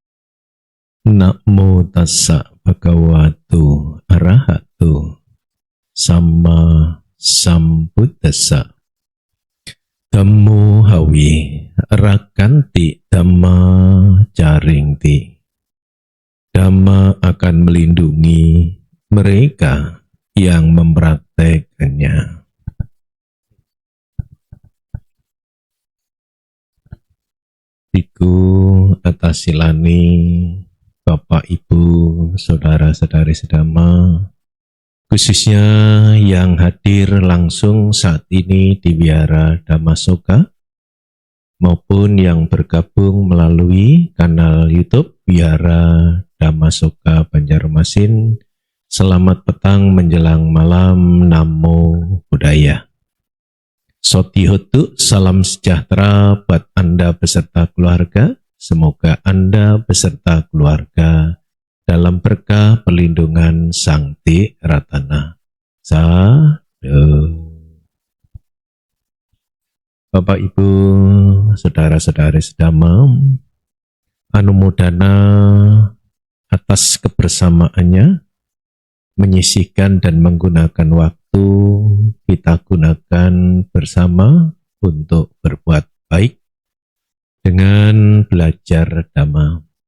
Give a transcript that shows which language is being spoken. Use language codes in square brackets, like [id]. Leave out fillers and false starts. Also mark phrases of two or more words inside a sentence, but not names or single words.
[pi] Namo tassa bhagavato arahato sama sambuddhassa. Dhammo hawi rakanti dhamma caringti. [id] Dhamma akan melindungi mereka yang mempraktekannya. Iku atas silani Bapak Ibu, saudara-saudari sedama, khususnya yang hadir langsung saat ini di Wihara Dhammasoka, maupun yang bergabung melalui kanal YouTube Wihara Dhammasoka Banjarmasin. Selamat petang menjelang malam. [pi] Namo Buddhaya. Sotihotu, [id] salam sejahtera buat Anda beserta keluarga. Semoga Anda beserta keluarga dalam berkah perlindungan Sang Ti Ratana. [pi] Sadhu. [id] Bapak Ibu, saudara-saudari sedama, anumodana atas kebersamaannya, menyisihkan dan menggunakan waktu kita gunakan bersama untuk berbuat baik dengan belajar Dhamma.